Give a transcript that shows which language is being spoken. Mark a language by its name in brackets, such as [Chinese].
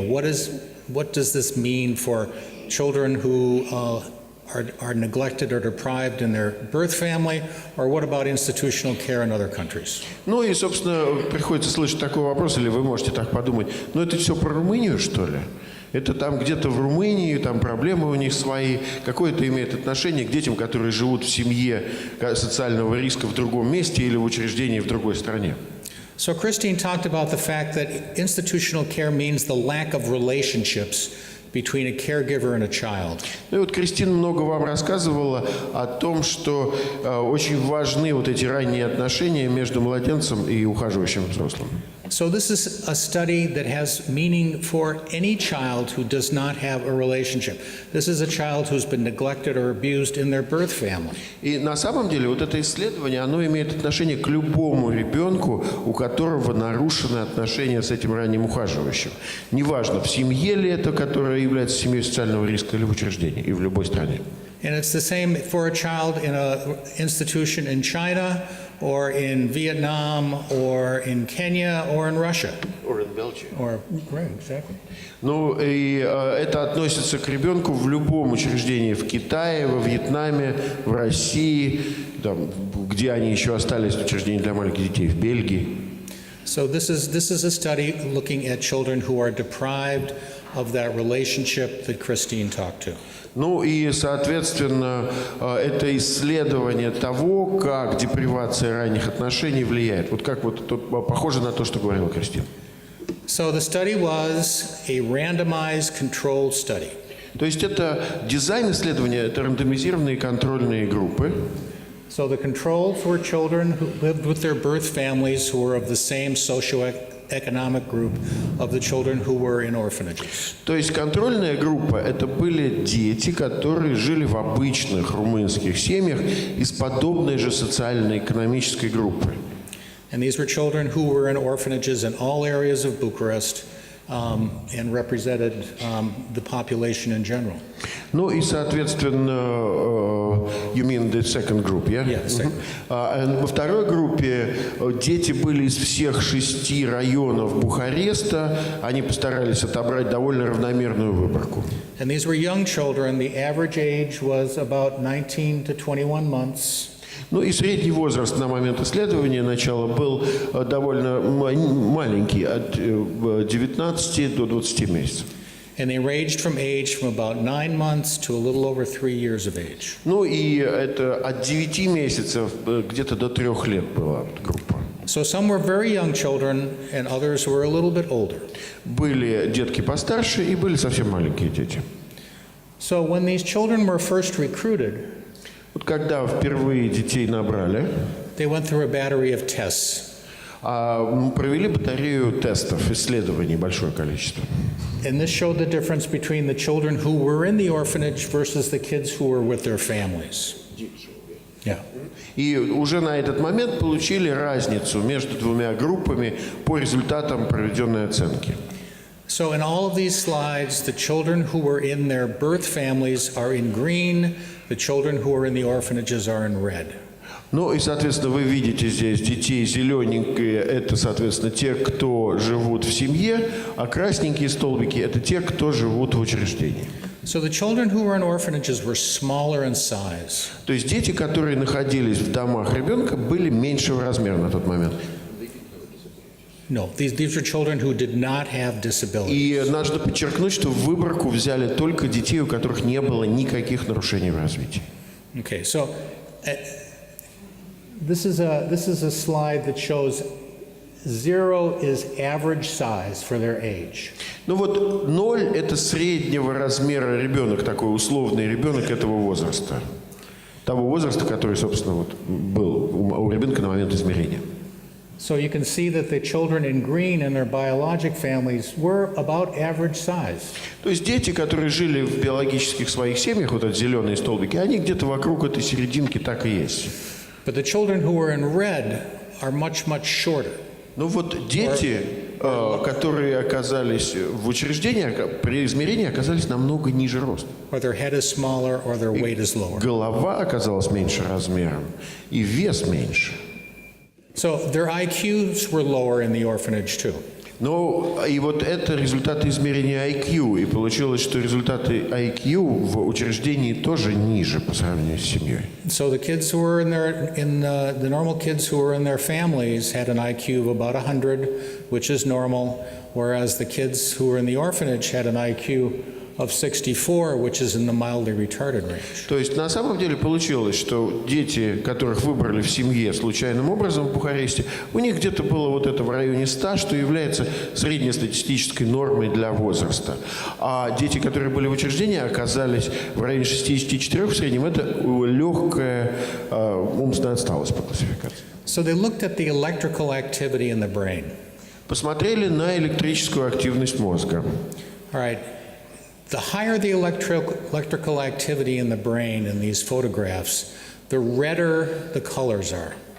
[English] What does this mean for children who are neglected or deprived in their birth family, or what about institutional care in other countries? [Russian] Ну и, собственно, приходится слышать такой вопрос, или вы можете так подумать, ну это все про Румынию, что ли? Это там где-то в Румынии, там проблемы у них свои. Какое это имеет отношение к детям, которые живут в семье социального риска в другом месте или в учреждении в другой стране? [English] So Christine talked about the fact that institutional care means the lack of relationships between a caregiver and a child. [Russian] Ну и вот Кристина много вам рассказывала о том, что очень важны вот эти ранние отношения между младенцем и ухаживающим взрослым. [English] So this is a study that has meaning for any child who does not have a relationship. This is a child who's been neglected or abused in their birth family. [Russian] И на самом деле вот это исследование, оно имеет отношение к любому ребенку, у которого нарушены отношения с этим ранним ухаживающим. Неважно, в семье ли это, которая является семьей социального риска, или в учреждении, и в любой стране. [English] And it's the same for a child in an institution in China, or in Vietnam, or in Kenya, or in Russia. Or in Belgium. Or, right, exactly. [Russian] Ну, и это относится к ребенку в любом учреждении, в Китае, во Вьетнаме, в России, там, где они еще остались, учреждения для маленьких детей, в Бельгии. [English] So this is a study looking at children who are deprived of that relationship that Christine talked to. [Russian] Ну и, соответственно, это исследование того, как депривация ранних отношений влияет. Вот как вот тут похоже на то, что говорила Кристина. [English] So the study was a randomized controlled study. [Russian] То есть это дизайн исследования, это рандомизированные контрольные группы. [English] So the controls were children who lived with their birth families who were of the same socioeconomic group of the children who were in orphanages. [Russian] То есть контрольная группа – это были дети, которые жили в обычных румынских семьях из подобной же социально-экономической группы. [English] And these were children who were in orphanages in all areas of Bucharest and represented the population in general. [Russian] Ну и, соответственно, [English] you mean the second group, yeah? Yeah, second. [Russian] Во второй группе дети были из всех 6 районов Бухареста. Они постарались отобрать довольно равномерную выборку. [English] And these were young children. The average age was about 19 to 21 months. [Russian] Ну и средний возраст на момент исследования начала был довольно маленький, от 19 до 20 месяцев. [English] And they ranged from about 9 months to a little over 3 years of age. [Russian] Ну и это от 9 месяцев где-то до 3 лет была группа. [English] So some were very young children, and others were a little bit older. [Russian] Были детки постарше и были совсем маленькие дети. [English] So when these children were first recruited, [Russian] Вот когда впервые детей набрали, [English] they went through a battery of tests. [Russian] Провели батарею тестов, исследований, большое количество. [English] And this showed the difference between the children who were in the orphanage versus the kids who were with their families. Yeah. [Russian] И уже на этот момент получили разницу между двумя группами по результатам проведенной оценки. [English] So in all of these slides, the children who were in their birth families are in green, the children who are in the orphanages are in red. [Russian] Ну и, соответственно, вы видите здесь детей зелененькие, это, соответственно, те, кто живут в семье, а красненькие столбики – это те, кто живут в учреждении. [English] So the children who were in orphanages were smaller in size. [Russian] То есть дети, которые находились в домах ребенка, были меньшего размера на тот момент. [English] No, these are children who did not have disabilities. [Russian] И надо подчеркнуть, что в выборку взяли только детей, у которых не было никаких нарушений в развитии. [English] Okay, so this is a slide that shows 0 is average size for their age. [Russian] Ну вот 0 – это среднего размера ребенок, такой условный ребенок этого возраста. Того возраста, который, собственно, вот был у ребенка на момент измерения. [English] So you can see that the children in green in their biologic families were about average size. [Russian] То есть дети, которые жили в биологических своих семьях, вот эти зеленые столбики, они где-то вокруг этой серединки так и есть. [English] But the children who were in red are much shorter. [Russian] Ну вот дети, которые оказались в учреждении, при измерении оказались намного ниже роста. [English] Or their head is smaller, or their weight is lower. [Russian] Голова оказалась меньше размером, и вес меньше. [English] So their IQs were lower in the orphanage too. [Russian] Ну, и вот это результаты измерения IQ, и получилось, что результаты IQ в учреждении тоже ниже по сравнению с семьей. [English] So the kids who were the normal kids who were in their families had an IQ of about 100, which is normal, whereas the kids who were in the orphanage had an IQ of 64, which is in the mildly retarded range. [Russian] То есть на самом деле получилось, что дети, которых выбрали в семье случайным образом в Бухаресте, у них где-то было вот это в районе 100, что является среднестатистической нормой для возраста. А дети, которые были в учреждении, оказались в районе 64 в среднем. Это легкая умственная отсталость по классификации. [English] So they looked at the electrical activity in the brain. [Russian] Посмотрели на электрическую активность мозга. [English] All right. The higher the electrical activity in the brain in these photographs, the redder the colors are.